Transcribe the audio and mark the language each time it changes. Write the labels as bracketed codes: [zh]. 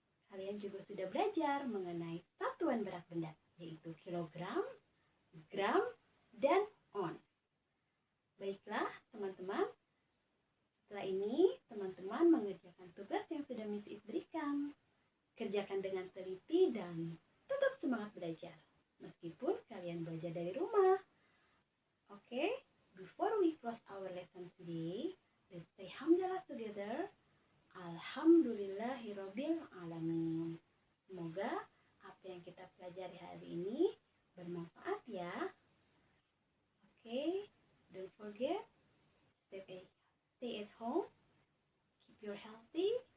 [id] Kalian juga sudah belajar mengenai satuan berat benda, yaitu kilogram, gram, dan ons. Baiklah teman-teman, setelah ini teman-teman mengerjakan tugas yang sudah Miss Is berikan. Kerjakan dengan teliti dan tetap semangat belajar, meskipun kalian belajar dari rumah. [en] Okay, before we close our lesson today, let's say hamdalah together. [ar] Alhamdulillahirabbil alamin. [id] Semoga apa yang kita pelajari hari ini bermanfaat ya. [en] Okay, don't forget, stay at home, keep your healthy.